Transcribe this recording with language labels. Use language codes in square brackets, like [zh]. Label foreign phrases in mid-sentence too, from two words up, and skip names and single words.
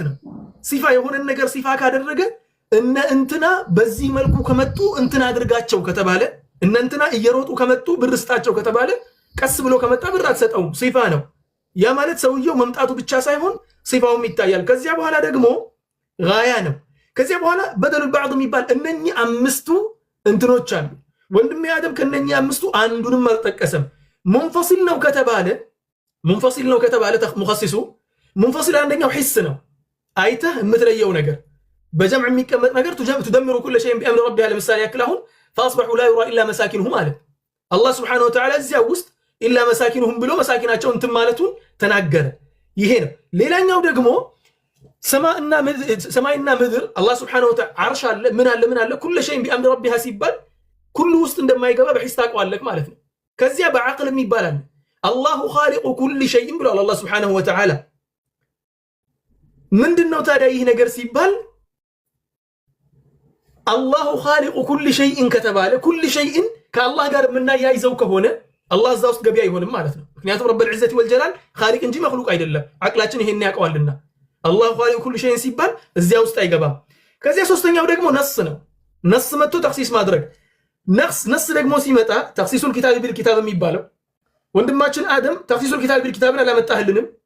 [am] ነው ሲፋ የሆነ ነገር ሲፋ ካደረገ እነ እንትና በዚህ መልኩ ከመጡ እንትና አድርጋቸው ከተባለ እነ እንትና እየሮጡ ከመጡ ብርስጣቸው ከተባለ ቀስ ብሎ ከመጣ ብር አትሰጠውም ሲፋ ነው ያ ማለት ሰውየው መምጣቱ ብቻ ሳይሆን ሲፋውም ይታያል ከዚያ በኋላ ደግሞ ጋያ ነው ከዚያ በኋላ በደሉ بعض የሚባል እነኚህ አምስቱ እንትኖች አሉ ወንድሜ አደም ከነኚህ አምስቱ አንዱንም አልጠቀሰም ሙንፈሲል ነው ከተባለ ሙኸሲሱ [ar] منفصل عندنا حس [am] ነው አይተህ የምትለየው ነገር በጀምዕ የሚቀመጥ ነገር [ar] تدمر كل شيء بأمر ربها [am] ለምሳሌ ያክል አሁን [ar] فاصبحوا لا يرى الا مساكنهم [am] ማለት [ar] الله سبحانه وتعالى [am] እዚያ ውስጥ [ar] الا مساكنهم [am] ብሎ መሳኪናቸው እንትን ማለቱን ተናገረ ይሄ ነው ሌላኛው ደግሞ ሰማይና ምድር [ar] الله سبحانه وتعالى [am] عرش አለ ምን አለ [ar] كل شيء بأمر ربها [am] ሲባል ኩሉ ውስጥ እንደማይገባ በሂስ ታውቃለህ ማለት ነው ከዚያ በአቅል የሚባል አለ [ar] الله خالق كل شيء [am] ብሎ [ar] الله سبحانه وتعالى [am] ምንድነው ታዲያ ይህ ነገር ሲባል [ar] الله خالق كل شيء [am] ከተባለ [ar] كل شيء [am] ከአላህ ጋር የምናያይዘው ከሆነ አላህ እዛ ውስጥ ገቢ አይሆንም ማለት ነው። ምክንያቱም [ar] رب العزة والجلال [am] ኻሊቅ እንጂ መኽሉቅ አይደለም። አቅላችን ይሄን ያውቀዋልና [ar] الله خالق كل شيء [am] ሲባል እዚያ ውስጥ አይገባም። ከዚያ ሶስተኛው ደግሞ ነስ ነው። ነስ መጥቶ ተኽሲስ ማድረግ ነስ ደግሞ ሲመጣ [ar] تخصيص الكتاب بالكتاب [am] የሚባለው ወንድማችን አደም [ar] تخصيص الكتاب بالكتاب [am] አላመጣህልንም።